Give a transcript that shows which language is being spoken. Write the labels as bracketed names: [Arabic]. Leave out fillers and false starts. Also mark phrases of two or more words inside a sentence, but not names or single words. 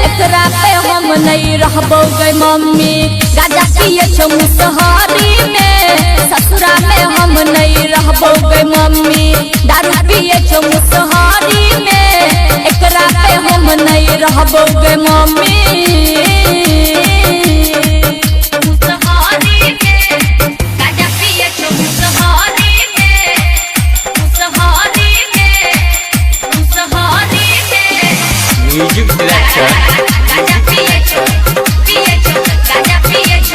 [Angika] एकरा पे हम नहीं रहबो गे मम्मी गाजा पिए छो मुसहरी में। ससुरा में हम नहीं रहबो गे मम्मी दारू पिए छो मुसहरी में। एकरा पे हम नहीं रहबो गे मम्मी। मुसहरी में। गाजा पिए छो मुसहरी में। मुसहरी में। मुसहरी में। [English] music director [Angika] गाजा पिए छो गाजा पिए छो